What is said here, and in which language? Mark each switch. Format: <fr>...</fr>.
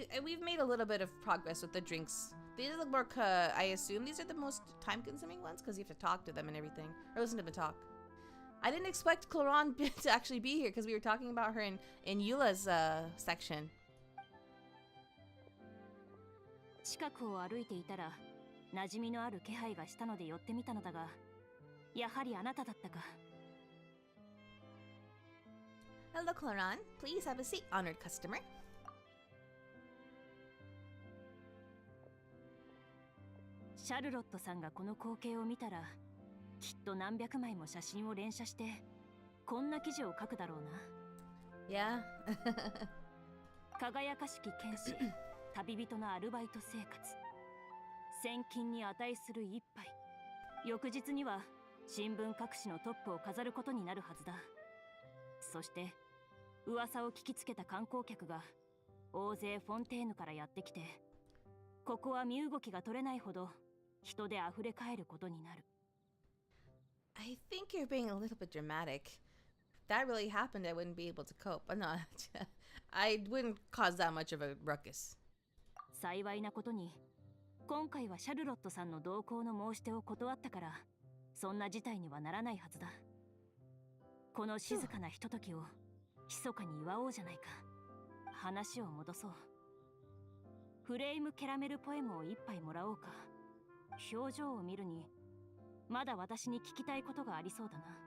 <en>We've made a little bit of progress with the drinks. These are the more, I assume these are the most time-consuming ones because you have to talk to them and everything, or listen to them talk. I didn't expect Claron to actually be here because we were talking about her in Eula's section.</en> <ja>近くを歩いていたら馴染みのある気配がしたので寄ってみたのだが、やはりあなただったか。</ja> <en>Hello, Claron. Please have a seat, honored customer.</en> <ja>シャルロットさんがこの光景を見たら、きっと何百枚も写真を連写してこんな記事を書くだろうな。</ja> <en>Yeah.</en> <ja>輝かしき剣士、旅人のアルバイト生活。千金に値する一杯。翌日には新聞各紙のトップを飾ることになるはずだ。そして噂を聞きつけた観光客が大勢フォンテーヌからやってきて、ここは身動きが取れないほど人で溢れ返ることになる。</ja> <en>I think you're being a little bit dramatic. If that really happened, I wouldn't be able to cope. I'm not. I wouldn't cause that much of a ruckus.</en> <ja>幸いなことに、今回はシャルロットさんの同行の申し出を断ったから、そんな事態にはならないはずだ。この静かなひとときを密かに祝おうじゃないか。話を戻そう。フレームキャラメルポエムを一杯もらおうか。表情を見るに、まだ私に聞きたいことがありそうだな。</ja>